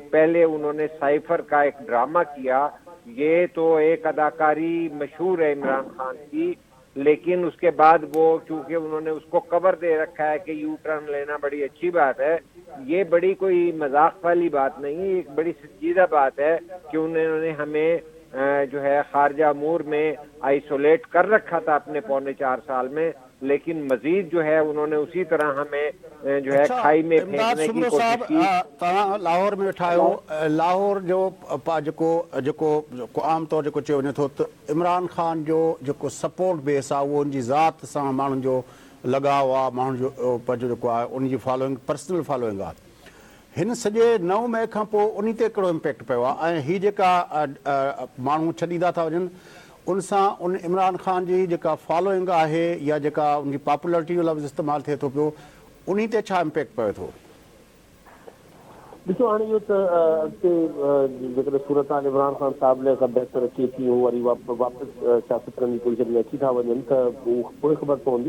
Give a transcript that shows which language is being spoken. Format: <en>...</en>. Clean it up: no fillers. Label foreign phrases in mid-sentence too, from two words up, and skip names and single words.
<ur>پہلے انہوں نے سائفر کا ایک ڈرامہ کیا, یہ تو ایک اداکاری مشہور ہے عمران خان کی, لیکن اس کے بعد وہ چونکہ انہوں نے اس کو کور دے رکھا ہے کہ یو ٹرن لینا بڑی اچھی بات ہے, یہ بڑی کوئی مذاق والی بات نہیں, ایک بڑی سنجیدہ بات ہے کہ انہوں نے ہمیں جو ہے خارجہ امور میں آئسولیٹ کر رکھا تھا اپنے 4.25 سال میں, لیکن مزید جو ہے انہوں نے اسی طرح ہمیں جو ہے کھائی میں پھینکنے کی کوشش کی.</ur> <sd>لاہور میں ویٹھا آहियो, لاہور جو عام طور جو چयो वञे थो त इमरान खान जो सपोर्ट बेस आहे उहो उनजी ज़ात सां माण्हुनि जो लॻाव आहे, माण्हुनि जो पंहिंजो जेको आहे उनजी फॉलोइंग</sd> <en>personal following</en> <sd>आहे. हिन सॼे 9 मई खां पोइ उन ते कहिड़ो इम्पैक्ट पियो आहे ऐं हीअ जेका माण्हू छॾींदा था वञनि उन सां उन इमरान खान जी जेका फॉलोइंग आहे या जेका उनजी पॉपुलरिटी जो लफ़्ज़ इस्तेमालु थिए थो पियो उन ते छा इम्पैक्ट पए थो? ॾिसो हाणे इहो त अॻिते जेकॾहिं सूरत हाल इमरान ख़ान साहिब लाइ का बहितर अचे थी, हू वरी वापसि सियासत करण जी पोज़ीशन में अची था वञनि त पोइ ख़बर पवंदी.</sd>